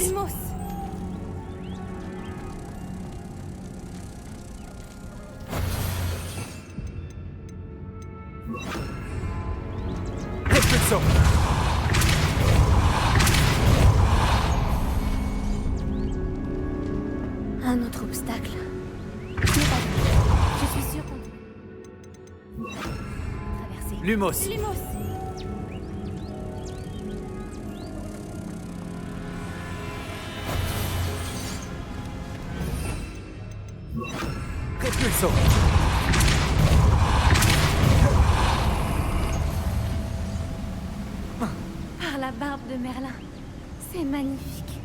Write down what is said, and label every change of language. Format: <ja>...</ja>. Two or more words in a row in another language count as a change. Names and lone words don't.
<fr>Lumos. Repulso. Un autre obstacle. Ce n'est pas grave. Je suis sûre qu'on... Traverser. Lumos. Lumos. Repulso. Par la barbe de Merlin. C'est magnifique.</fr>